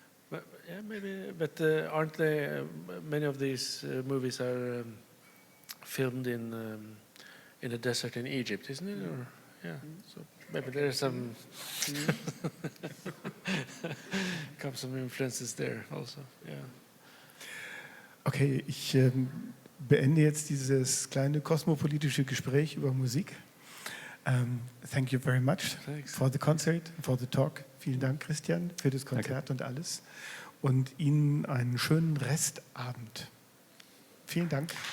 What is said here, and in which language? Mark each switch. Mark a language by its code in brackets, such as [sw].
[en] But, yeah, maybe. But aren't they? Many of these movies are filmed in a desert in Egypt, isn't it? Or yeah. So maybe there are some some influences there also. Yeah. [de] Okay, ich beende jetzt dieses kleine kosmopolitische Gespräch über Musik. [en] Thank you very much for the concert, for the talk. [de] Vielen Dank, Kristjan, für das Konzert und alles. Und Ihnen einen schönen Restabend. Vielen Dank.